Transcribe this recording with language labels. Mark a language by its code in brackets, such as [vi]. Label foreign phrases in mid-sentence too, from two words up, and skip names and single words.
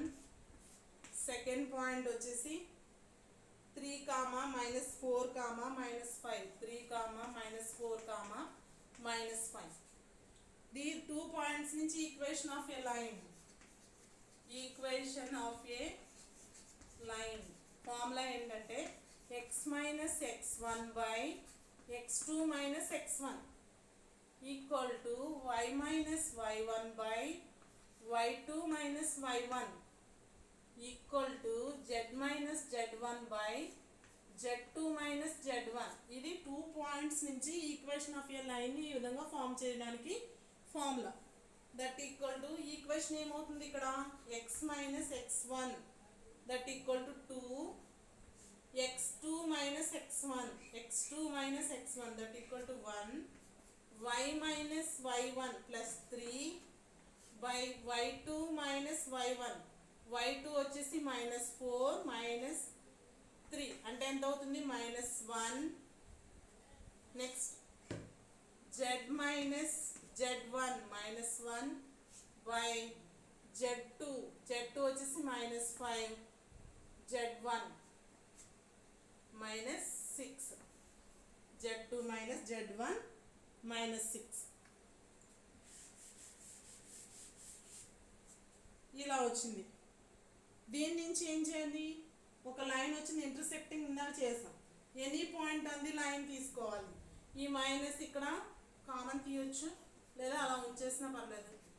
[en] second point [te] వచ్చేసి 3, -4, -5. 3, -4, -5. [en] The 2 points [te] నుంచి [en] equation of a line formula [te] ఏంటంటే x - x1/x2 - x1 = y - y1/y2 - y1 = z - z1/z2 - z1. ఇది [en] 2 points [te] నుంచి [en] equation of a line [te] ఈ విధంగా ఫామ్ చేయడానికి ఫార్ములా. [en] that equal to equation [te] ఏమవుతుంది ఇక్కడ, x - x1 [en] that equal to 2, [te] x2 - x1 [en] that equal to 1, [te] y - y1 + 3 [en] by y2 minus y1, [te] y2 వచ్చేసి -4 -3 అంటే ఎంత అవుతుంది -1. [en] next z minus z1 -1 by z2, [te] z2 వచ్చేసి -5, z1 -6, [en] z2 minus z1 -6 [te] ఇలా వచ్చింది. దీని నుంచి ఏం చేయాలి, ఒక లైన్ వచ్చింది ఇంటర్సెక్టింగ్ ఇందాక చేసాం. [en] any point [te] అంది లైన్ తీసుకోవాలి. ఈ మైనస్ ఇక్కడ కామన్ తీయొచ్చు లేదా అలా ఉంచేసినా పర్లేదు.